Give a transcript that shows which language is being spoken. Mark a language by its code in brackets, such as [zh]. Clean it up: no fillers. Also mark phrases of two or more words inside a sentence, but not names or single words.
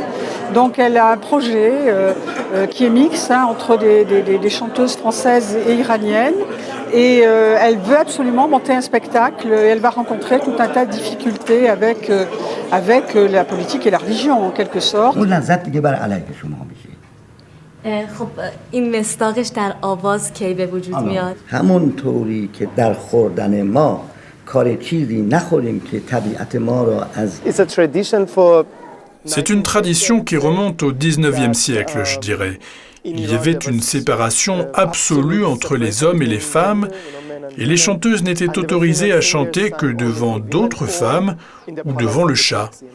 [fr] Donc elle a un projet qui est mixte entre des chanteuses françaises et iraniennes et elle veut absolument monter un spectacle et elle va rencontrer tout un tas de difficultés avec la politique et la religion en quelque sorte. [fa] خب این مصداقش در آواز کی به وجود میاد؟ همونطوری که در خوردن ما کار چیزی نخوریم که طبیعت ما را از [fr] C'est une tradition qui remonte au 19e siècle, je dirais. Il y avait une séparation absolue entre les hommes et les femmes, et les chanteuses n'étaient autorisées à chanter que devant d'autres femmes ou devant le Shah.